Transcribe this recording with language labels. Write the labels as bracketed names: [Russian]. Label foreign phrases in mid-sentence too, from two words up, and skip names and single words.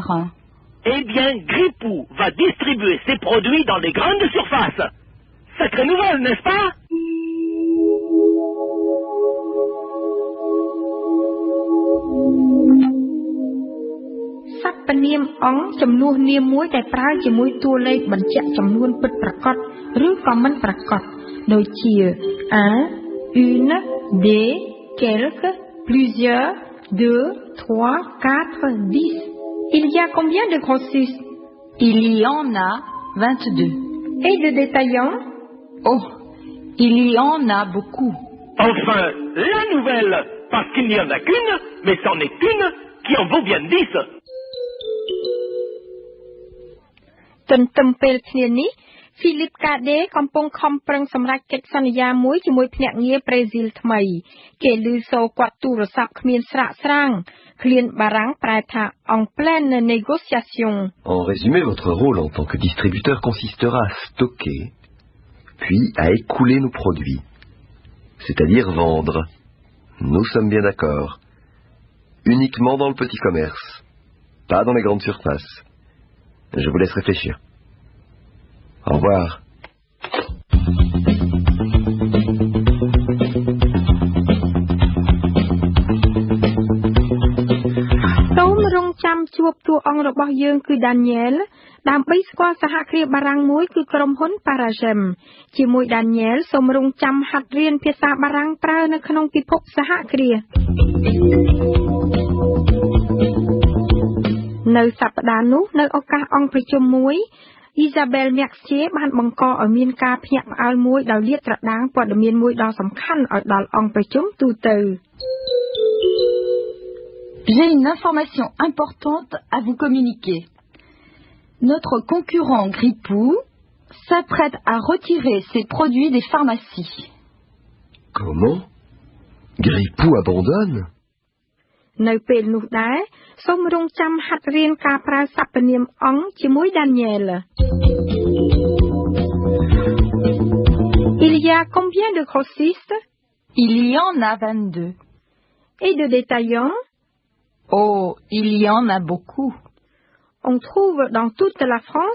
[French] Eh bien, Gripou va distribuer ses produits dans les grandes surfaces. Sacrée nouvelle, n'est-ce pas? [Khmer] សព្វនាមអង្គ ចំនួននាមមួយដែលប្រើជាមួយតួលេខបញ្ជាក់ចំនួនពិតប្រាកដឬក៏មិនប្រាកដដូចជា [French] un, une, des, quelques, plusieurs, deux, trois, quatre, [Khmer] 10. [French] Il y a combien de grossistes? Il y en a 22. Et de détaillants? Oh, il y en a beaucoup. Enfin, la nouvelle, parce qu'il n'y en a qu'une, mais c'en est une qui en vaut bien 10. [Khmer] ទន្ទឹមពេលគ្នានេះ Philippe Cadet កំពុងខំប្រឹងសម្រេចកិច្ចសន្យាមួយជាមួយភ្នាក់ងារប្រេស៊ីលថ្មីគេឮសូរគាត់ទូរស័ព្ទគ្មានស្រាកស្រាងឃ្លានបារាំងប្រែថា [French] en pleine négociation. En résumé, votre rôle en tant que distributeur consistera à stocker, puis à écouler nos produits, c'est-à-dire vendre. Nous sommes bien d'accord. Uniquement dans le petit commerce, pas dans les grandes surfaces. Je vous laisse réfléchir. Au revoir. [Khmer] សូមរងចាំជួបតួអង្គរបស់យើងគឺ Daniel ដើម្បីស្គាល់សហគ្រាសបារាំងមួយគឺក្រុមហ៊ុន Paragem ជាមួយ Daniel សូមរងចាំហាត់រៀនភាសាបារាំងប្រើនៅក្នុងពិភពសហគ្រាស នៅសប្តាហ៍នោះនៅឱកាសអង្គប្រជុំមួយ Isabelle Mercier បានបង្កឲ្យមានការភ្ញាក់ផ្អើលមួយដោយលាតត្រដាងព័ត៌មានមួយដ៏សំខាន់ឲ្យដល់អង្គប្រជុំទូទៅ [French] J'ai une information importante à vous communiquer. Notre concurrent Gripou s'apprête à retirer ses produits des pharmacies. Comment? Gripou abandonne? [Khmer] នៅពេលនោះដែរសូមរងចាំហាត់រៀនការប្រើសព្វនាមអង្គជាមួយ Daniel. [French] Il y a combien de grossistes? Il y en a 22. Et de détaillants? Oh, il y en a beaucoup. On trouve dans toute la France?